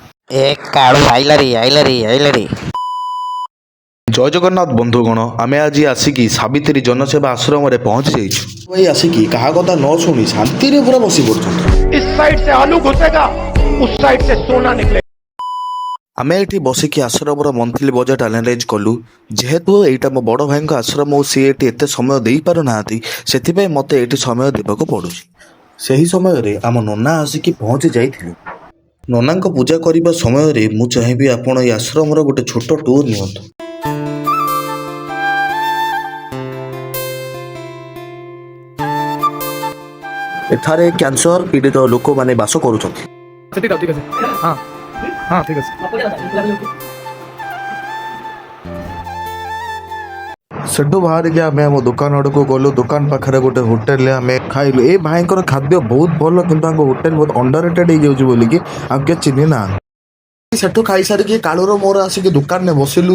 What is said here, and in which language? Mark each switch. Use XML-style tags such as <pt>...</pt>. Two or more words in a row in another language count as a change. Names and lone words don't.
<or>ଏ କାଳୁ ଆଇଲାରି। ଜୟ ଜଗନ୍ନାଥ ବନ୍ଧୁଗଣ, ଆମେ ଆଜି ଆସିକି ସାବିତ୍ରୀ ଜନସେବା ଆଶ୍ରମରେ ପହଞ୍ଚି ଯାଇଛୁ। ଭାଇ ଆସିକି କାହା କଥା ନ ଶୁଣି ଶାନ୍ତିରେ ପୁରା ବସି ପଡୁଛନ୍ତି।</or> <hi>इस साइड से आलू घुसेगा, उस साइड से सोना निकलेगा।</hi> <or>ଆମେ ଏଠି ବସିକି ଆଶ୍ରମର</or> <en>monthly budget analyze</en> <or>କଲୁ। ଯେହେତୁ ଏଇଟା ମୋ ବଡ଼ ଭାଇଙ୍କ ଆଶ୍ରମ ଓ ସିଏ ଏଠି ଏତେ ସମୟ ଦେଇପାରୁନାହାନ୍ତି, ସେଥିପାଇଁ ମୋତେ ଏଠି ସମୟ ଦେବାକୁ ପଡ଼ୁଛି। ସେହି ସମୟରେ ଆମ ନନା ଆସିକି ପହଞ୍ଚି ଯାଇଥିଲେ। ନନାଙ୍କ ପୂଜା କରିବା ସମୟରେ ମୁଁ ଚାହିଁବି ଆପଣ ଏହି ଆଶ୍ରମର ଗୋଟେ ଛୋଟ ଟୁର୍ ନିଅନ୍ତୁ। ଏଠାରେ କ୍ୟାନ୍ସର ପୀଡ଼ିତ ଲୋକମାନେ ବାସ କରୁଛନ୍ତି।</or> <hi>ठीक है हाँ हाँ ठीक है</hi> <or>ସେଠୁ ବାହାରିକି ଆମେ ଆମ ଦୋକାନ ଆଡ଼କୁ ଗଲୁ। ଦୋକାନ ପାଖରେ ଗୋଟେ ହୋଟେଲରେ ଆମେ ଖାଇଲୁ। ଏ ଭାଇଙ୍କର ଖାଦ୍ୟ ବହୁତ ଭଲ, କିନ୍ତୁ ତାଙ୍କ ହୋଟେଲ ବହୁତ</or> <en>under rated</en> <or>ହେଇଯାଉଛି ବୋଲିକି ଆଉ କିଏ ଚିହ୍ନି ନାହାନ୍ତି। ସେଠୁ ଖାଇସାରିକି କାଳୁର ମୋର ଆସିକି ଦୋକାନରେ ବସିଲୁ।</or>